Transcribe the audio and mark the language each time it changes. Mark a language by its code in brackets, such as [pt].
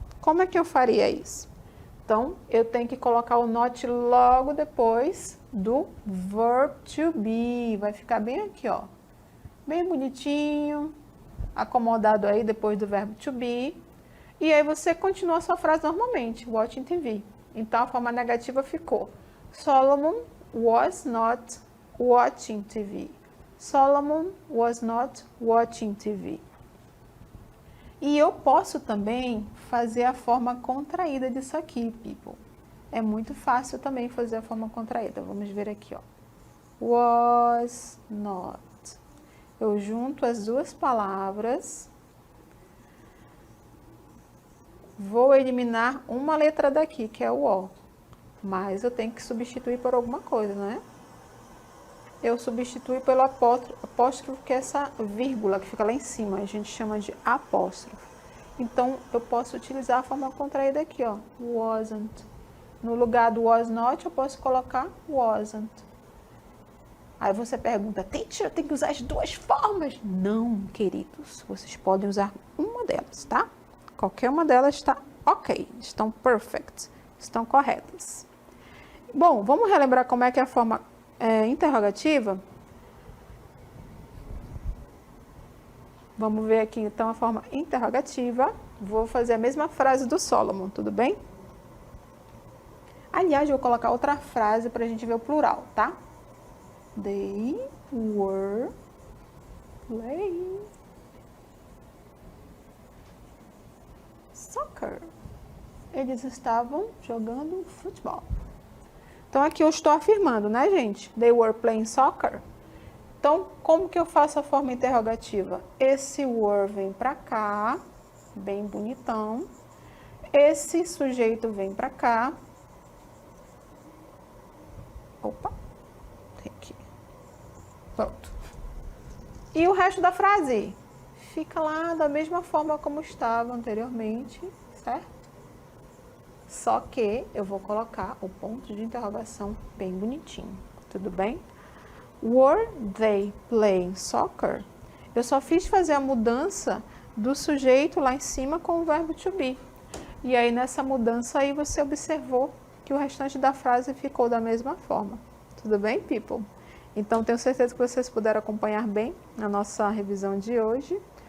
[pt] Como é que eu faria isso? Então, eu tenho que colocar o not logo depois do verb to be. Vai ficar bem aqui, ó. Bem bonitinho, acomodado aí depois do verbo to be. E aí você continua a sua frase normalmente, [en] watching TV. [pt] Então, a forma negativa ficou: [en] Solomon was not watching TV. Solomon was not watching TV. [pt] E eu posso também fazer a forma contraída disso aqui, people. É muito fácil também fazer a forma contraída. Vamos ver aqui, ó. Was not. Eu junto as duas palavras. Vou eliminar uma letra daqui, que é o O. Mas eu tenho que substituir por alguma coisa, não é? Eu substituo pelo apóstrofo, que é essa vírgula que fica lá em cima. A gente chama de apóstrofo. Então, eu posso utilizar a forma contraída aqui, ó. [en] Wasn't. [pt] No lugar do was not, eu posso colocar wasn't. Aí você pergunta, teacher, eu tenho que usar as duas formas? Não, queridos. Vocês podem usar uma delas, tá? Qualquer uma delas está ok. Estão perfect. Estão corretas. Bom, vamos relembrar como é que é a forma interrogativa? Vamos ver aqui então a forma interrogativa. Vou fazer a mesma frase do Solomon, tudo bem? Aliás, eu vou colocar outra frase para a gente ver o plural, tá? [en] They were playing soccer. [pt] Eles estavam jogando futebol. Então, aqui eu estou afirmando, né, gente? [en] They were playing soccer. [pt] Então, como que eu faço a forma interrogativa? Esse were vem para cá, bem bonitão. Esse sujeito vem para cá. Opa, tem aqui. Pronto. E o resto da frase fica lá da mesma forma como estava anteriormente, certo? Só que eu vou colocar o ponto de interrogação bem bonitinho, tudo bem? [en] Were they playing soccer? [pt] Eu só fiz fazer a mudança do sujeito lá em cima com o verbo to be. E aí nessa mudança aí você observou que o restante da frase ficou da mesma forma. Tudo bem, people? Então tenho certeza que vocês puderam acompanhar bem a nossa revisão de hoje.